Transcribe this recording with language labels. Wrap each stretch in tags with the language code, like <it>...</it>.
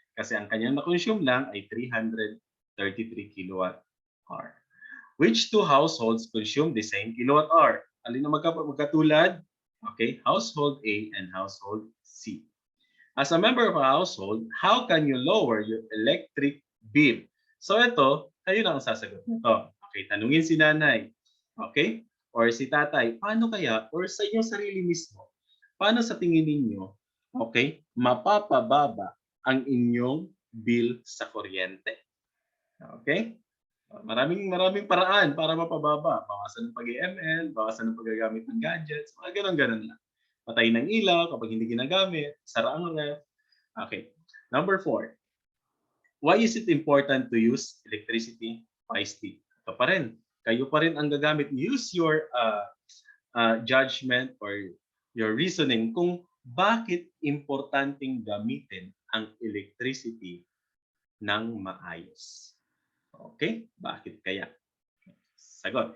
<tl>Kasi ang kanyang na-consume lang ay 333 kilowatt hour.</tl> <en>Which two households consume the same kilowatt hour?</en> <tl>Alin na magkatulad?</tl> <en>Okay? Household A and household C. As a member of a household, how can you lower your electric bill?</en> <tl>So ito, kayo na ang sasagot nito. Okay, tanungin si nanay. Okay? Or si tatay, paano kaya, or sa inyong sarili mismo, paano sa tingin ninyo, okay, mapapababa ang inyong bill sa kuryente? Okay? Maraming paraan para mapababa. Bawasan ng pag-ML, bawasan ng paggagamit ng gadgets, mga ganun-ganun lang. Patay ng ilaw kapag hindi ginagamit, sara ang ref.</tl> <en>Okay. Number 4. Why is it important to use electricity wisely?</en> <tl>Ito pa rin. Kayo pa rin ang gagamit.</tl> <en>Use your judgment or your reasoning</en> <tl>kung bakit importanteng gamitin ang electricity ng maayos. Okay? Bakit kaya? Sagot.</tl>